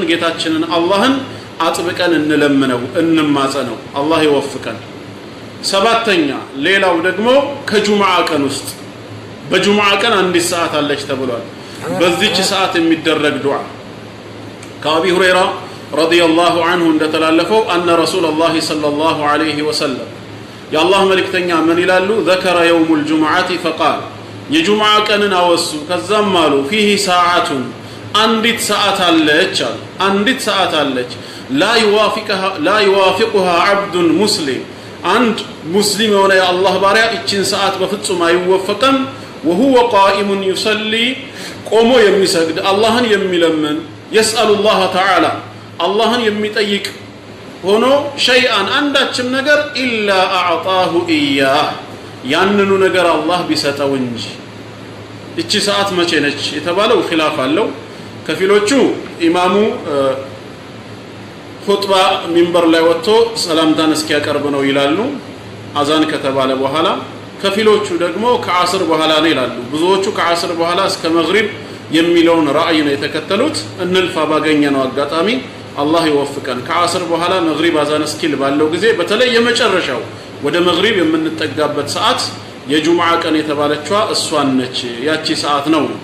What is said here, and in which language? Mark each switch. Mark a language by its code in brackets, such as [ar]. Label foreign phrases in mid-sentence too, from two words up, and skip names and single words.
[am] ጌታችንን አላህን አጥብቀን እንለምነው እንማጸነው አላህ ይወፍቀን ሰባተኛ ሌላው ደግሞ ከጁምዓ ቀን ውስጥ በጁምዓ ቀን አንዲት ሰዓት አለች ተብሏል በዚህች ሰዓት የሚደረግ ዱዓ ከአቢ ሁረይራ [ar] رضي الله عنه [am] እንደተላለፈው [ar] أن رسول الله صلى الله عليه وسلم يا الله ملكتኛ من [am] ይላሉ [ar] ذكر يوم الجمعة فقال [am] የጁምዓ ቀንን አወሱ ከዛም አሉ [ar] فيه ساعة [am] አንዲት ሰዓት አለች [ar] لا يوافقها عبد مسلم [am] አንድ ሙስሊም የሆነ የአላህ ባሪያ እቺን ሰዓት በፍጹም አይወፈቀም [ar] وهو قائم يصلي [am] ቆሞ የሚሰግድ አላህን የሚለምን [ar] يسأل الله تعالى [am] አላህን የሚጠይቅ ሆኖ ሸይአን አንዳችም ነገር [ar] إلا أعطاه إياه [am] ያንኑ ነገር አላህ ቢሰጠው እንጂ እቺ ሰዓት መቼ ነች የተባለው ኺላፍ አለው ከፊሎቹ ኢማሙ ኹጥባ ሚንበር ላይ ወጥቶ ሰላምታን እስኪያቀርብ ነው ይላሉ አዛን ከተባለ በኋላ ከፊሎቹ ደግሞ ከዓስር በኋላ ነው ይላሉ ብዙዎቹ ከዓስር በኋላ እስከ መግሪብ የሚለውን ራእይ ነው የተከተሉት እንልፋ ባገኘነው አጋጣሚ አላህ ይወፍቀን ከዓስር በኋላ መግሪብ አዛን እስኪል ባለው ጊዜ በተለይ የመጨረሻው ወደ መግሪብ የምንጠጋበት ሰዓት የጁምዓ ቀን የተባለችዋ እሷን ነች ያቺ ሰዓት ነው